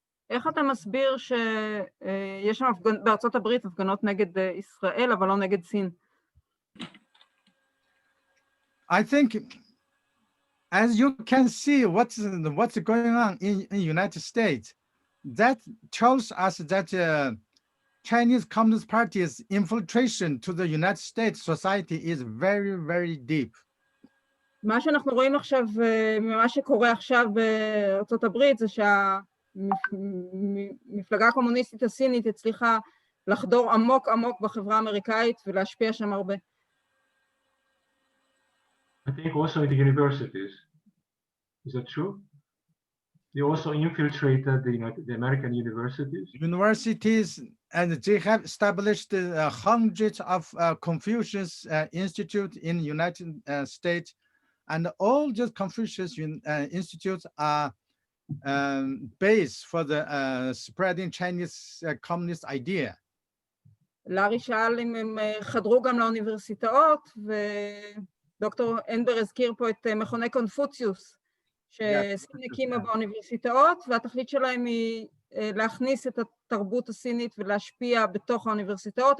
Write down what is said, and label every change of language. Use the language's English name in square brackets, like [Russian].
[Hebrew] איך אתה מסביר שיש שם בארצות הברית הפגנות נגד ישראל, אבל לא נגד סין? [English] I think, as you can see what's going on in the United States, that tells us that Chinese Communist Party's infiltration to the United States society is very, very deep. [Hebrew] מה שאנחנו רואים עכשיו, ממה שקורה עכשיו בארצות הברית, זה שהמפלגה הקומוניסטית הסינית הצליחה לחדור עמוק עמוק בחברה האמריקאית ולהשפיע שם הרבה. [English] I think also in the universities. Is that true? They also infiltrated the American universities. Universities, and they have established hundreds of Confucius institutes in the United States, and all these Confucius institutes are base for the spreading Chinese communist idea. [Hebrew] לארי שאל אם הם חדרו גם לאוניברסיטאות, ודוקטור אנבר הזכיר פה את מכוני קונפוציוס, שסין הקימה באוניברסיטאות, והתכלית שלהם היא להכניס את התרבות הסינית ולהשפיע בתוך האוניברסיטאות.